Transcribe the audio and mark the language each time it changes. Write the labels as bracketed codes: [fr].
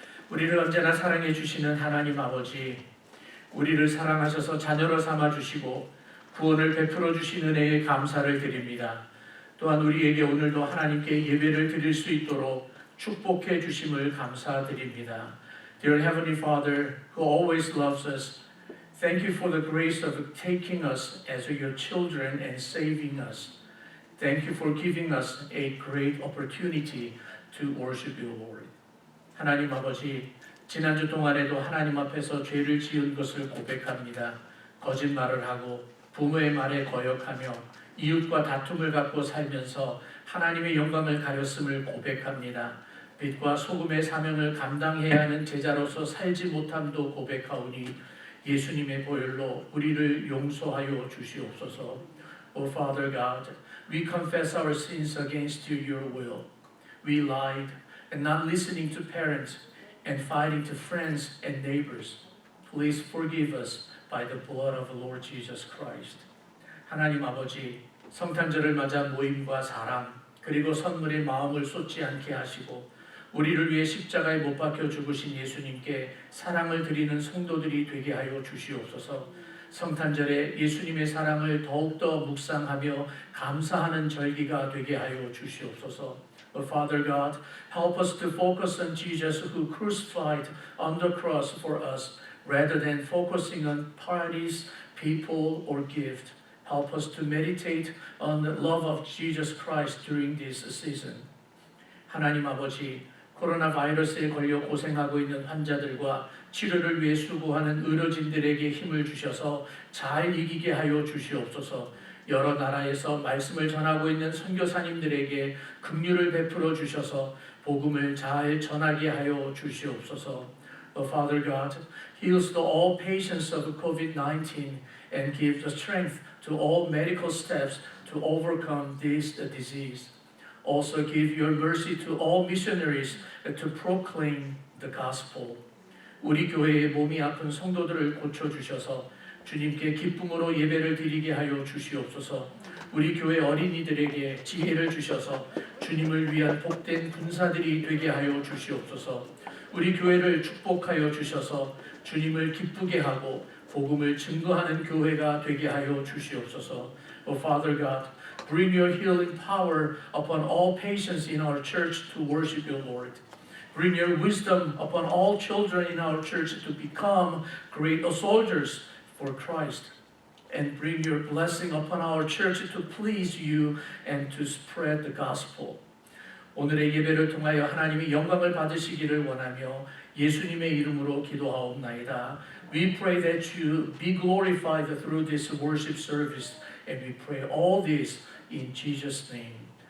[ko] 우리를 언제나 사랑해 주시는 하나님 아버지, 우리를 사랑하셔서 자녀로 삼아 주시고 구원을 베풀어 주신 은혜에 감사를 드립니다. 또한 우리에게 오늘도 하나님께 예배를 드릴 수 있도록 축복해 주심을 감사드립니다. [en] Dear Heavenly Father, who always loves us, thank you for the grace of taking us as your children and saving us. Thank you for giving us a great opportunity to worship you, Lord. [ko] 하나님 아버지, 지난주 동안에도 하나님 앞에서 죄를 지은 것을 고백합니다. 거짓말을 하고 부모의 말에 거역하며 이웃과 다툼을 갖고 살면서 하나님의 영광을 가렸음을 고백합니다. 빛과 소금의 사명을 감당해야 하는 제자로서 살지 못함도 고백하오니 예수님의 보혈로 우리를 용서하여 주시옵소서. [en] O Father God, we confess our sins against your will. We lied and not listening to parents and fighting to friends and neighbors. Please forgive us by the blood of the Lord Jesus Christ. [ko] 하나님 아버지, 성탄절을 맞아 모임과 사랑 그리고 선물에 마음을 쏟지 않게 하시고 우리를 위해 십자가에 못 박혀 죽으신 예수님께 사랑을 드리는 성도들이 되게 하여 주시옵소서. 성탄절에 예수님의 사랑을 더욱더 묵상하며 감사하는 절기가 되게 하여 주시옵소서. [en] But Father God, help us to focus on Jesus who crucified on the cross for us rather than focusing on parties, people, or gift. Help us to meditate on the love of Jesus Christ during this season. [ko] 하나님 아버지, 코로나 바이러스에 걸려 고생하고 있는 환자들과 치료를 위해 수고하는 의료진들에게 힘을 주셔서 잘 이기게 하여 주시옵소서. 여러 나라에서 말씀을 전하고 있는 선교사님들에게 긍휼을 베풀어 주셔서 복음을 잘 전하게 하여 주시옵소서. [en] Father God, heals to all patients of COVID-19 and give the strength to all medical staffs to overcome this disease. Also give your mercy to all missionaries to proclaim the gospel. [ko] 우리 교회의 몸이 아픈 성도들을 고쳐주셔서 주님께 기쁨으로 예배를 드리게 하여 주시옵소서. 우리 교회 어린이들에게 지혜를 주셔서 주님을 위한 복된 군사들이 되게 하여 주시옵소서. 우리 교회를 축복하여 주셔서 주님을 기쁘게 하고 복음을 증거하는 교회가 되게 하여 주시옵소서. [en] O Father God, bring your healing power upon all patients in our church to worship you, Lord. Bring your wisdom upon all children in our church to become great soldiers for Christ. And bring your blessing upon our church to please you and to spread the gospel. [ko] 오늘의 예배를 통하여 하나님이 영광을 받으시기를 원하며 예수님의 이름으로 기도하옵나이다. [en] We pray that you be glorified through this worship service, and we pray all this in Jesus' name.